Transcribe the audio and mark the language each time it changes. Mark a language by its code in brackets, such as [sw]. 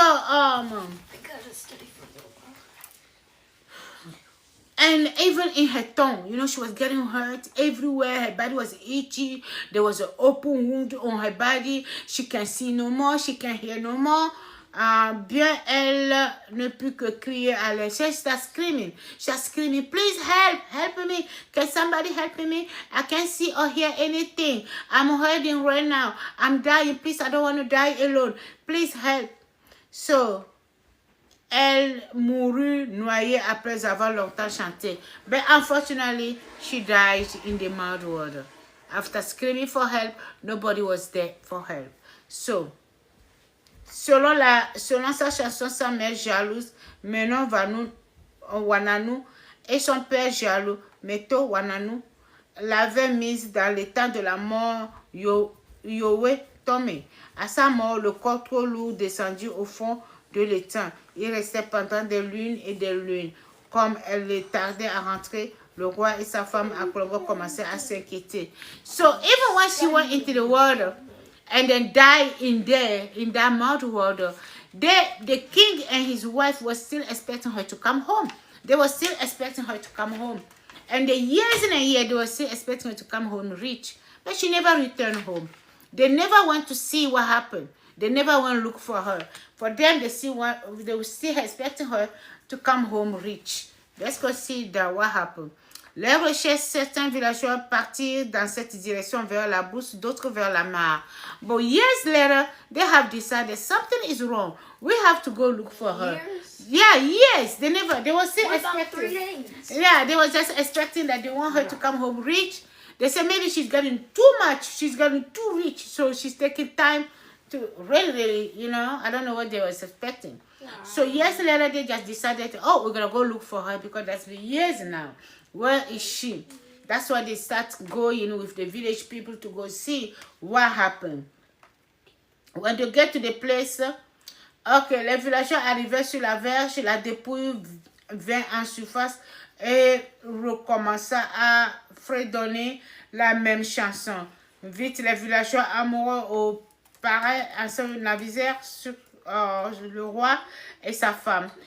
[en] I gotta study for a little while. and even in her tongue, you know, she was getting hurt everywhere. Her body was itchy. There was an open wound on her body. She can see no more. She can hear no more. [fr] Bien, elle ne put que crier à l'aide. [en] She started screaming. She was screaming, please help me. Can somebody help me? I can't see or hear anything. I'm hurting right now. I'm dying. Please, I don't want to die alone. Please help. [fr] So, elle mourut noyée après avoir longtemps chanté. [en] But unfortunately, she died in the mud water. After screaming for help, nobody was there for help. [fr] So, selon sa chanson, sa mère jalouse, Menon Wananu, et son père jaloux, Meto Wananu, l'avait mise dans l'état de la mort Yowe Tomé. À sa mort, le corps trop lourd descendit au fond de l'étang. Il restait pendant des lunes et des lunes. Comme elle tardait à rentrer, le roi et sa femme à Congo commençaient à s'inquiéter. [en] So even when she went into the water, and then die in there, in that mud water. The king and his wife was still expecting her to come home. They were still expecting her to come home. And the years and a year, they were still expecting her to come home rich. But she never returned home. They never went to see what happened. They never went to look for her. For them, they were still expecting her to come home rich. Let's go see what happened. [fr] Les recherches, certains villageois partirent dans cette direction vers la brousse, d'autres vers la mare. [en] But years later, they have decided something is wrong. We have to go look for her. Years? Yeah, yes. They were still What about expecting. 3 days? Yeah, they were just expecting that they want her to come home rich. They said maybe she's getting too much. She's getting too rich. So she's taking time to really, I don't know what they were expecting. Wow. So years later, they just decided, oh, we're going to go look for her because that's been years now. Where is she? That's why they start going with the village people to go see what happened. When they get to the place, okay, [fr] les villageois arrivaient sur la verge, la dépouille vint en surface et recommença à fredonner la même chanson. Vite, les villageois amoureux au pareil avisèrent sur le roi et sa femme.